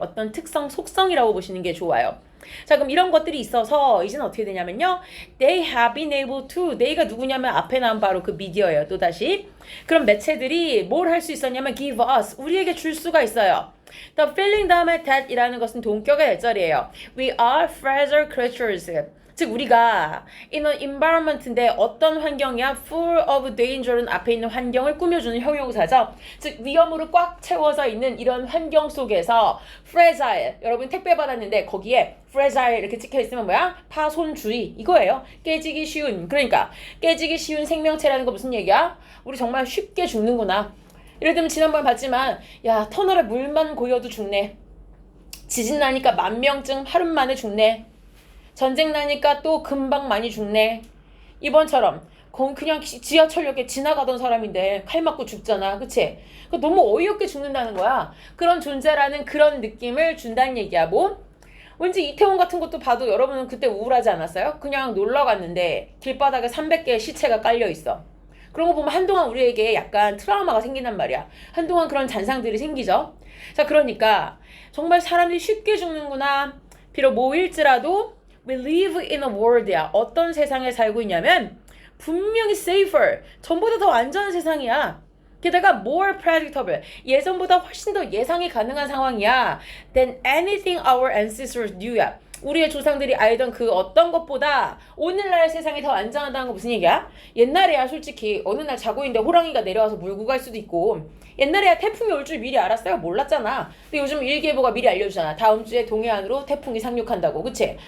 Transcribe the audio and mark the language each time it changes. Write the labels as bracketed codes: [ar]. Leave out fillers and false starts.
[ko] 어떤 특성, 속성이라고 보시는 게 좋아요. 자, 그럼 이런 것들이 있어서 이제는 어떻게 되냐면요, [en] they have been able to, [ko] they가 누구냐면 앞에 나온 바로 그 미디어예요. 또다시 그럼 매체들이 뭘 할 수 있었냐면 [en] give us, [ko] 우리에게 줄 수가 있어요. [en] The feeling [ko] 다음에 that 이라는 것은 동격의 일절이에요. [en] We are fragile creatures, [ko] 즉 우리가 [en] in an environment인데 [ko] 어떤 환경이야? [en] full of danger [ko] 는 앞에 있는 환경을 꾸며주는 형용사죠. 즉 위험으로 꽉 채워져 있는 이런 환경 속에서 fragile, 여러분 택배 받았는데 거기에 fragile 이렇게 찍혀 있으면 뭐야? 파손주의, 이거예요. 깨지기 쉬운, 그러니까 깨지기 쉬운 생명체라는 거 무슨 얘기야? 우리 정말 쉽게 죽는구나. 예를 들면 지난번에 봤지만 야, 터널에 물만 고여도 죽네. 지진 나니까 만명증 하루 만에 죽네. 전쟁 나니까 또 금방 많이 죽네. 이번처럼 그냥 지하철역에 지나가던 사람인데 칼 맞고 죽잖아. 그치? 너무 어이없게 죽는다는 거야. 그런 존재라는 그런 느낌을 준다는 얘기야. 뭐? 왠지 이태원 같은 것도 봐도 여러분은 그때 우울하지 않았어요? 그냥 놀러 갔는데 길바닥에 300개의 시체가 깔려 있어. 그런 거 보면 한동안 우리에게 약간 트라우마가 생긴단 말이야. 한동안 그런 잔상들이 생기죠. 자, 그러니까 정말 사람들이 쉽게 죽는구나. 비록 모일지라도 [en] we live in a world야. [ko] 어떤 세상에 살고 있냐면 분명히 safer. 전보다 더 안전한 세상이야. 게다가 [en] more predictable. [ko] 예전보다 훨씬 더 예상이 가능한 상황이야. [en] than anything our ancestors knew야. [ko] 우리의 조상들이 알던 그 어떤 것보다 오늘날 세상이 더 안전하다는 거 무슨 얘기야? 옛날에야 솔직히 어느 날 자고 있는데 호랑이가 내려와서 물고 갈 수도 있고 옛날에야 태풍이 올 줄 미리 알았어요? 몰랐잖아. 근데 요즘 일기예보가 미리 알려주잖아. 다음 주에 동해안으로 태풍이 상륙한다고. 그치?